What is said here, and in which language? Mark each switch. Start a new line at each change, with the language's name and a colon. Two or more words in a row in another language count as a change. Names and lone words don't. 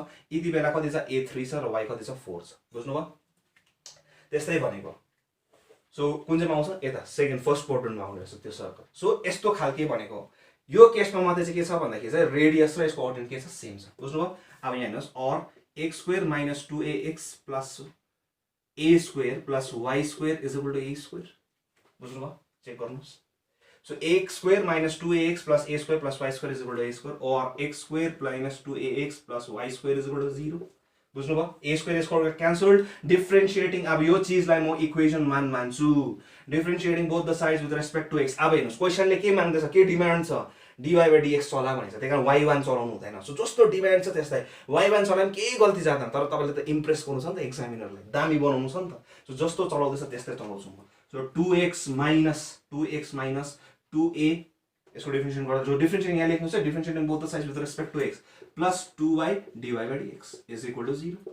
Nepali: यति बेला कति छ a3 छ र y कति छ 4 छ। बुझ्नुभयो? त्यस्तै भनेको। सो कुन चाहिँ आउँछ यता
English: second first
Nepali: क्वाड्रेन्टमा आउने रहेछ त्यो सर्कल। सो यस्तो खालके भनेको यो केसमा मात्रै चाहिँ के छ भन्दाखेरि चाहिँ रेडियस र यसको अर्डिनेट के छ सेम छ। बुझ्नुभयो? अब यहाँ हेर्नुहोस्
English: or x square minus 2ax plus a square plus y square is equal to a square.
Nepali: बुझ्नुभयो? चेक गर्नुहोस्।
English: so x square minus 2ax plus a square plus y square is equal to a square or x square minus 2ax plus y square is equal to 0. बुझ्नुभयो? a square square cancelled. differentiating
Nepali: अब यो चीजलाई म इक्वेसन 1 मान्छु।
English: differentiating both the sides with respect to x.
Nepali: अब हेर्नुहोस् क्वेसनले के माग्दैछ के डिमान्ड छ dy/dx चला भनेछ। त्यही कारण y1 चलाउनु हुँदैन। सो जस्तो डिमान्ड छ त्यसलाई y1 चलाउनु केही गल्ती जाँदैन तर तपाईँले त इम्प्रेस गर्नु छ नि त एक्जामिनरलाई दामी बनाउनु छ नि त। सो जस्तो चलाउँदैछ त्यस्तै चलाउँछु म। सो
English: 2x minus 2a
Nepali: यसको डिफरेन्शिएट गर्दा जो डिफरेन्शिएट यहाँ लेख्नु छ
English: differentiating both the sides with respect to x plus 2y dy/dx is equal to 0.